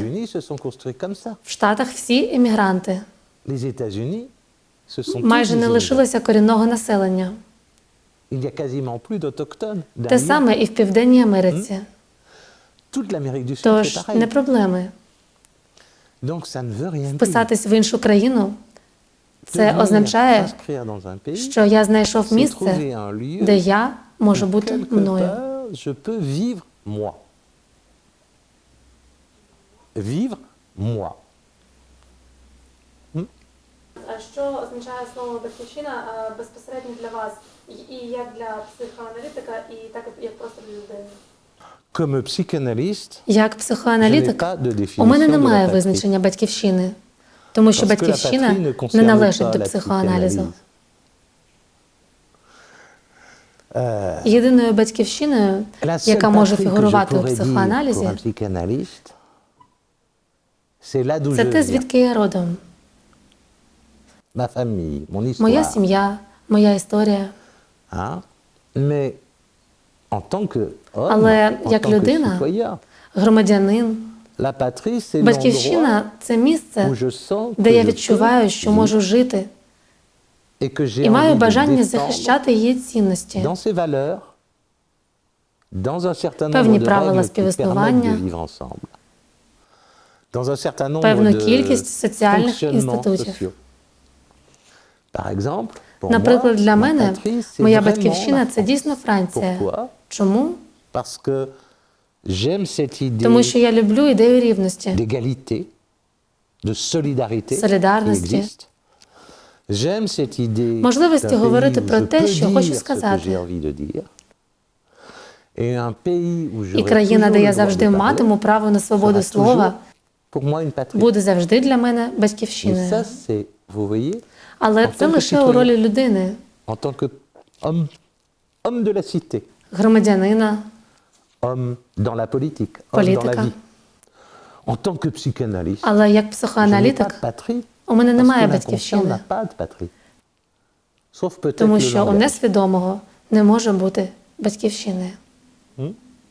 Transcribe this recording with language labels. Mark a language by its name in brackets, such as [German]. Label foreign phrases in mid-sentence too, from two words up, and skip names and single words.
[Ukrainian] В Штатах всі емігранти. Майже не лишилося корінного населення. Те саме і в Південній Америці. Тож не проблеми. [French] Donc ça ne veut rien dire. [Ukrainian] Вписатись в іншу країну – це [French] Devenir [Ukrainian] означає, [French] s'inscrire dans un pays, [Ukrainian] що я знайшов [French] c'est [Ukrainian] місце, [French] trouver un lieu [Ukrainian] де я можу бути [French] quelque [Ukrainian] мною. [French] part, je peux vivre moi. Vivre moi. [Ukrainian] А що означає слово батьківщина безпосередньо для вас, і як для психоаналітика, і так як просто для людини? [French] Comme psychanalyste, [Ukrainian] Як [French] je n'ai [Ukrainian] психоаналітик, [French] pas de définition [Ukrainian] у мене [French] de la [Ukrainian] немає [French] patrie. [Ukrainian] визначення батьківщини, тому що [French] Parce que la [Ukrainian] батьківщина [French] patrie ne concerne [Ukrainian] не належить [French] pas [Ukrainian] до [French] la [Ukrainian] психоаналізу. [French] psychanalyse. [Ukrainian] Єдиною батьківщиною, [French] La seule [Ukrainian] яка може [French] patrie que je [Ukrainian] фігурувати у [French] pourrais dire pour [Ukrainian] психоаналізі, [French] un psychanalyste, c'est là d'où [Ukrainian] це [French] je [Ukrainian] те, [French] viens. [Ukrainian] звідки я родом. [French] Ma famille, mon histoire. [Ukrainian] Моя сім'я, моя історія. [French] Hein? Mais en tant que homme, [Ukrainian] Але [French] en [Ukrainian] як [French] tant que [Ukrainian] людина, [French] citoyen, [Ukrainian] громадянин, [French] la patrie, c'est l'endroit [Ukrainian] батьківщина – це місце, [French] où je sens [Ukrainian] де [French] que [Ukrainian] я [French] je [Ukrainian] відчуваю, [French] peux [Ukrainian] що [French] vivre [Ukrainian] можу жити, [French] et que j'ai [Ukrainian] і маю [French] envie de [Ukrainian] бажання [French] défendre [Ukrainian] захищати її цінності, [French] dans ses valeurs, dans un certain [Ukrainian] певні [French] nombre de [Ukrainian] правила [French] règles qui permettent de [Ukrainian] співіснування, [French] vivre ensemble, dans un certain nombre [Ukrainian] певну [French] de [Ukrainian] кількість соціальних [French] fonctionnements [Ukrainian] інститутів. [French] sociaux. Par exemple, pour [Ukrainian] Наприклад, для [French] moi, ma [Ukrainian] мене [French] patrie, c'est [Ukrainian] моя [French] vraiment [Ukrainian] батьківщина [French] la [Ukrainian] – це [French] France. [Ukrainian] дійсно Франція. [French] Pourquoi? [Ukrainian] Чому? [French] Parce que j'aime cette idée [Ukrainian] Тому що я люблю ідею рівності, [French] d'égalité, de solidarité qui [Ukrainian] солідарності. [French] existe. J'aime cette idée [Ukrainian] Можливості [French] d'un pays [Ukrainian] говорити [French] où [Ukrainian] про [French] je [Ukrainian] те, [French] peux [Ukrainian] що [French] dire [Ukrainian] хочу [French] ce que [Ukrainian] сказати. [French] j'ai envie de dire. Et un pays où [Ukrainian] І [French] j'aurai [Ukrainian] країна, [French] toujours [Ukrainian] де [French] le [Ukrainian] я [French] droit [Ukrainian] завжди [French] de parler, [Ukrainian] матиму право на свободу [French] sera [Ukrainian] слова, [French] toujours pour moi une patrie. [Ukrainian] буде завжди для мене [French] Et ça, [Ukrainian] батьківщиною. [French] c'est, vous voyez, [Ukrainian] Але [French] en [Ukrainian] це [French] tant que [Ukrainian] лише у [French] citoyen. [Ukrainian] ролі людини, [French] en tant que homme de la cité, [Ukrainian] громадянина, [French] homme dans la politique, homme dans la [Ukrainian] політика. [French] vie. En tant que psychanalyste, [Ukrainian] Але як [French] je n'ai pas [Ukrainian] психоаналітик [French] de patrie. [Ukrainian] у мене [French] Parce [Ukrainian] немає [French] que l'inconscient [Ukrainian] батьківщини, [French] n'a pas de patrie. Sauf peut-être [Ukrainian] тому [French] le [Ukrainian] що у [French] langage. [Ukrainian] несвідомого не може бути батьківщини.